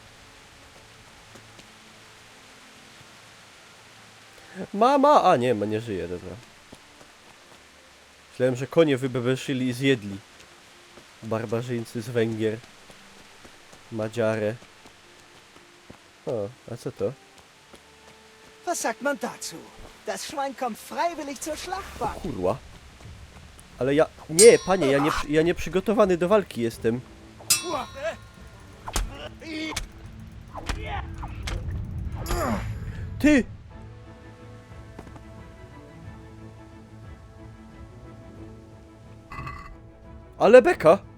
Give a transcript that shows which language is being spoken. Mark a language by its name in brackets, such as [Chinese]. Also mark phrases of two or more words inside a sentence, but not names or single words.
[Polish] Mama! A nie, nie żyje, dobra. Myślałem, że konie wybebeszyli i zjedli. Barbarzyńcy z Węgier. Madziare. O, a co to? [German] Was sagt man dazu? Das Schwein kommt freiwillig zur Schlachtbank. [Polish] Kurwa. Ale ja... Nie, panie, ja nie przygotowany do walki jestem. Ty! Ale beka!